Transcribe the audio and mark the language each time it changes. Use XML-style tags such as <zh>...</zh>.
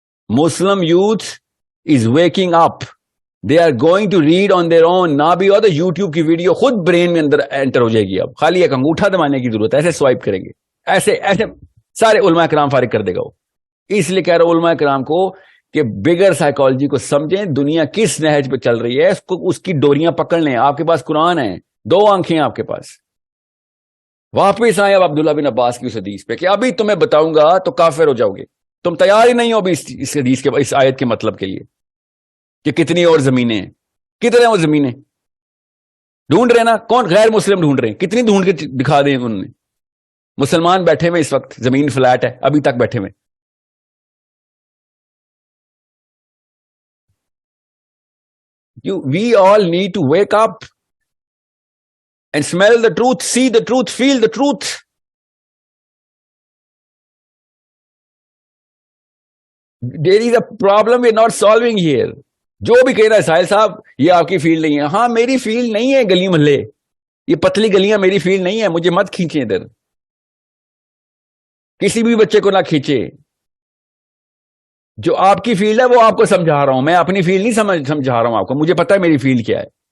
<en>مسلم youth is waking up. They are going to read on their own.</en> <ur>نہ بھی ہو تو YouTube کی video خود برین میں اندر انٹر ہو جائے گی. اب خالی ایک انگوٹھا دبانے کی ضرورت ہے، ایسے سوائپ کریں گے، ایسے سارے علماء کرام فارغ کر دے گا وہ. اس لیے کہہ رہا ہوں علماء کرام کو کہ بگر سائیکالوجی کو سمجھیں، دنیا کس نہج پہ چل رہی ہے اس کی ڈوریاں پکڑ لیں. آپ کے پاس قرآن ہے، 2 آنکھیں آپ کے پاس. واپس آئے اب عبداللہ بن عباس کی اس حدیث پہ کہ ابھی تمہیں بتاؤں گا تو کافر ہو جاؤ گے. تم تیار ہی نہیں ہو ابھی اس حدیث کے، اس آیت کے مطلب کے لیے کہ کتنی اور زمینیں ہیں. کتنے وہ زمینیں؟ ڈھونڈ رہے ہیں نا, کون غیر مسلم ڈھونڈ رہے ہیں, کتنی ڈھونڈ کے دکھا دیں انہوں نے. مسلمان بیٹھے ہوئے اس وقت, زمین فلیٹ ہے ابھی تک بیٹھے ہوئے.</ur> <en>We all need to wake up and smell the truth, see the truth, feel the truth. There is a problem we're not solving here.</en> <ur>جو بھی کہہ رہا ہے ساحل صاحب یہ آپ کی فیلڈ نہیں ہے, ہاں میری فیلڈ نہیں ہے گلی محلے, یہ پتلی گلیاں میری فیلڈ نہیں ہے, مجھے مت کھینچیں ادھر, کسی بھی بچے کو نہ کھینچے. جو آپ کی فیلڈ ہے وہ آپ کو سمجھا رہا ہوں, میں اپنی فیلڈ نہیں سمجھا رہا ہوں آپ کو, مجھے پتا ہے میری فیلڈ کیا ہے.</ur>